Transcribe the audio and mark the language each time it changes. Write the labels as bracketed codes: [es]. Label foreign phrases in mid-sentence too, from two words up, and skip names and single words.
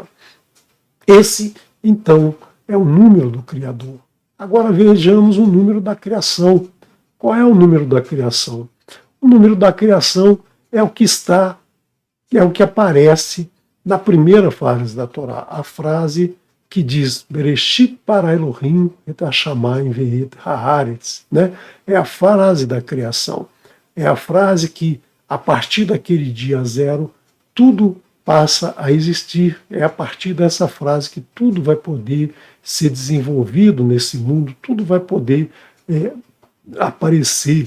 [pt] Esse, então, é o número do Criador. Agora vejamos o número da criação. Qual é o número da criação? O número da criação é o que aparece na primeira frase da Torá, a frase que diz [he] בראשית ברא אלהים את השמים ואת הארץ, [pt] né? É a frase da criação. É a frase que, a partir daquele dia zero, tudo passa a existir. É a partir dessa frase que tudo vai poder ser desenvolvido nesse mundo, tudo vai poder aparecer.